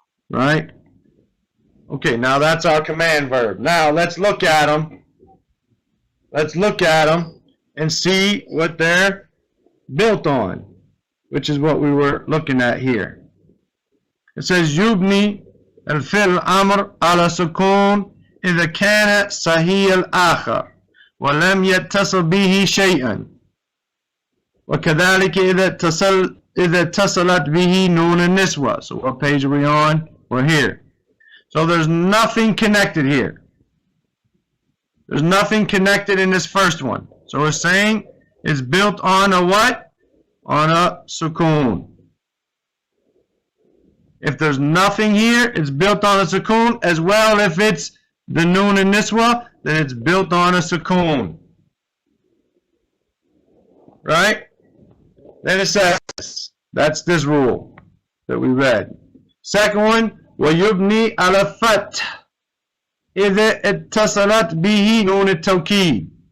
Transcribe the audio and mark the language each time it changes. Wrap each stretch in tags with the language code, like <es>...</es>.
<en>Right? Okay, now that's our command verb. Now let's look at them. Let's look at them and see what they're built on, which is what we were looking at here. It says</en> <ar>يبني الفعل الأمر على سكون إذا كان صحيح الآخر ولم يتصل به شيئا وكذلك إذا اتصلت به نون النسوة.</ar> <en>So what page are we on? We're here. So there's nothing connected here. There's nothing connected in this first one. So we're saying it's built on a what? On a sukoon. If there's nothing here, it's built on a sukoon. As well, if it's the noon and niswa, then it's built on a sukoon. Right? Then it says, that's this rule that we read. Second one,</en> <ar>وَيُبْنِي عَلَى الْفَتْحِ إِذَا اتصلت به نون التوكيد.</ar>